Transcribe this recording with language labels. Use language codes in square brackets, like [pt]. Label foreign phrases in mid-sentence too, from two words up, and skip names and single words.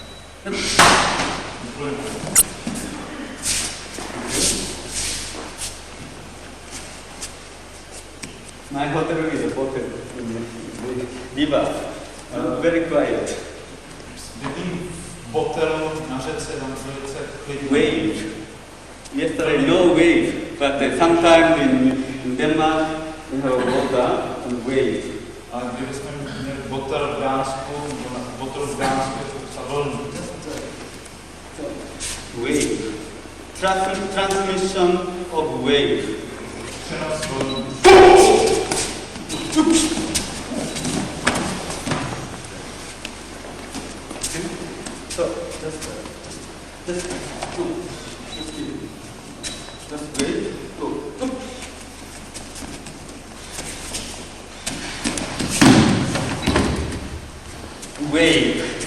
[en] My hotel is a hotel. Diva. Very quiet. [cs] Bydlím v hotelu na řece, tam velice klidně. [en] Wave. Yesterday no wave, but sometimes in Denmark we have water and wave. [cs] Ale kdyby jsme měli hotel v Dánsku, to vlny. [en] Wave. Transmission of wave. [cs] Přenos vln. [en] So just wait. Go. Wave.